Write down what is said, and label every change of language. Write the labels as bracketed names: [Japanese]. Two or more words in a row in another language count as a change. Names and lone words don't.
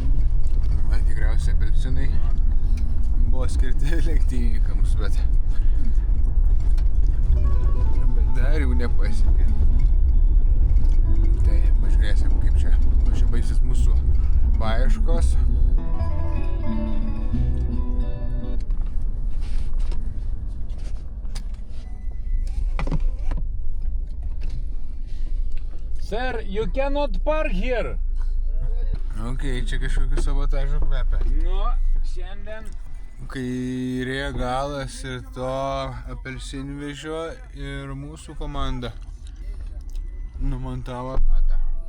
[Lithuanian] Va, tikriausiai apelsinai buvo skirti lenktynininkams, bet dar jau nepasiekė. Tai pažiūrėsim, kaip čia baigsis mūsų paieškos. [English] Sir, you cannot park here. [Lithuanian] Ok, čia kažkokiu sabotažu kvepia. Nu, šiandien. Kairė galas ir to apelsinvežio ir mūsų komanda numontavo ratą.